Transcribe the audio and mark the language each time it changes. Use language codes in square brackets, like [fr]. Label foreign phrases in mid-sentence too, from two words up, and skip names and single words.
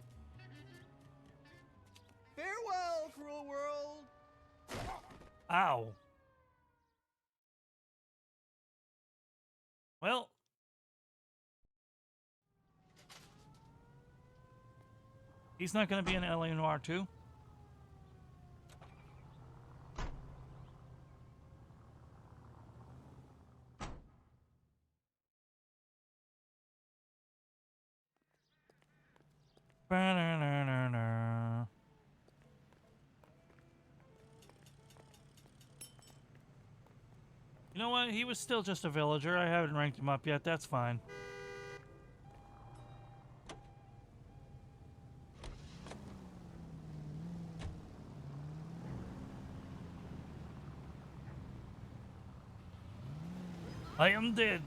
[en] Farewell, cruel world. Ow. Well. He's not going to be in LA Noire 2. Ba-na-na-na-na. You know what? He was still just a villager. I haven't ranked him up yet. That's fine. I am dead.